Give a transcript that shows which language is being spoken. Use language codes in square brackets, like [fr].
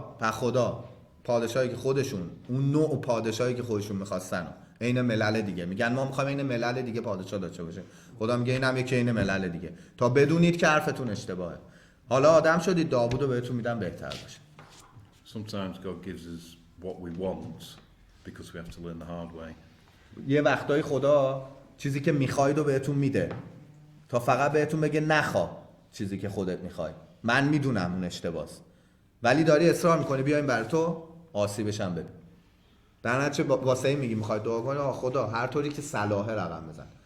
[fa] خدا پادشاهی که خودشون، اون نوع پادشاهی که خودشون میخواستن، عین ملل دیگه میگن ما میخوایم عین ملل دیگه پادشاه داشته باشه. خدا میگه اینم یکی عین ملل دیگه، تا بدونید که حرفتون اشتباهه. حالا آدم شدید، داوودو بهتون میدم بهتر باشه. [en] Sometimes God gives us what we want because we have to learn the hard way. [fa] یه وقتایی خدا چیزی که میخواید رو بهتون میده تا فقط بهتون بگه نخوا چیزی که خودت میخوای. من میدونم اون اشتباهه، ولی داری اصرار میکنی بیایم بر تو آسیبش هم ببین. در نتیجه واسه این میگی میخوای دعا کنی خدا هر طوری که صلاحه رقم بزن.